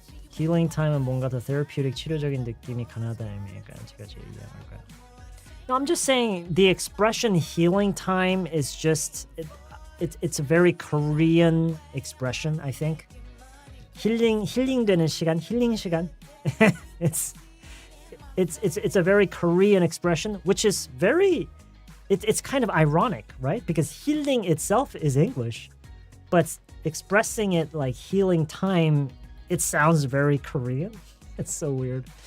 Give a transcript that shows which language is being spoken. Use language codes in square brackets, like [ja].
[ko] Healing time은 뭔가 더 therapeutic 치료적인 느낌이 강하다는 의미일까요? 제가 제일 이해할까요? [en] No, I'm just saying the expression healing time is just it's a very Korean expression, I think. [ko] 힐링되는 시간, 힐링 시간. [en] It's a very Korean expression, which is very it's kind of ironic, right? Because healing itself is English, but expressing it like healing time, it sounds very Korean. It's so weird.